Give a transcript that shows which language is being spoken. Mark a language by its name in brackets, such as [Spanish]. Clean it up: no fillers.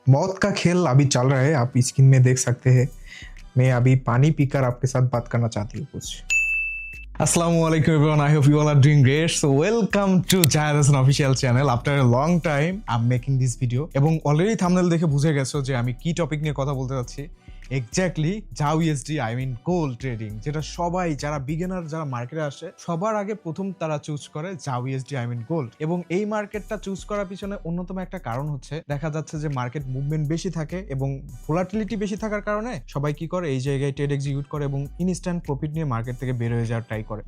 [Hindi] मौत का खेल अभी चल रहा है, आप स्क्रीन में देख सकते हैं। मैं अभी पानी पीकर आपके साथ बात करना चाहती हूँ कुछ। [English] Assalamualaikum everyone. I hope you all are doing great. So welcome to Jayad Hasan official channel. After a long time, I'm making this video. [Bangla] এবং অলরেডি থাম্বনেল দেখে বুঝে গেছো যে আমি কি টপিক নিয়ে কথা বলতে যাচ্ছি। এক্স্যাক্টলি জাউ ইউএসডি গোল্ড ট্রেডিং, যেটা সবাই যারা বিগিনার যারা মার্কেটে আসে সবার আগে প্রথম তারা চুজ করে জাউ ইউএসডি গোল্ড। এবং এই মার্কেটটা চুজ করার পিছনে অন্যতম একটা কারণ হচ্ছে দেখা যাচ্ছে যে মার্কেট মুভমেন্ট বেশি থাকে এবং ভোলাটিলিটি বেশি থাকার কারণে সবাই কি করে এই জায়গায় ট্রেড এক্সিকিউট করে এবং ইনস্ট্যান্ট প্রফিট নিয়ে মার্কেট থেকে বের হয়ে যাওয়ার ট্রাই করে।